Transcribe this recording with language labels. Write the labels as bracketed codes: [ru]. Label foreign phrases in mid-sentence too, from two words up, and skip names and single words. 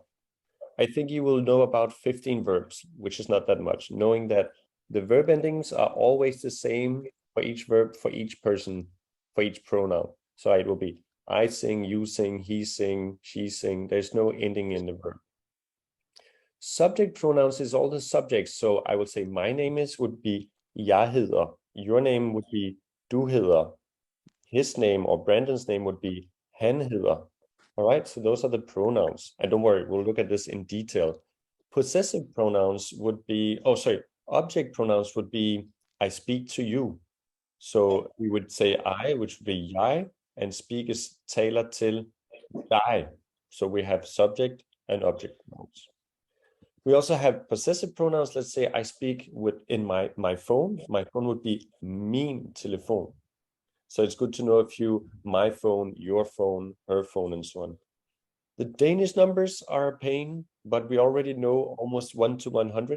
[en] I think you will know about 15 verbs, which is not that much, knowing that The verb endings are always the same for each verb, for each person, for each pronoun. So it will be I sing, you sing, he sing, she sing. There's no ending in the verb. Subject pronouns is all the subjects. So I would say my name is would be [da] jeg hedder. [en] Your name would be [da] du hedder. [en] His name or Brandon's name would be [da] han hedder. [en] All right, so those are the pronouns. And don't worry, we'll look at this in detail. Possessive pronouns would be, object pronouns would be I speak to you. So we would say I, which would be jeg, and speak is [da] taler til dig. [en] So we have subject and object pronouns. We also have possessive pronouns. Let's say I speak in my phone. My phone would be [da] min telefon. [en] So it's good to know a few, my phone, your phone, her phone, and so on. The Danish numbers are a pain, but we already know almost 1 to 100.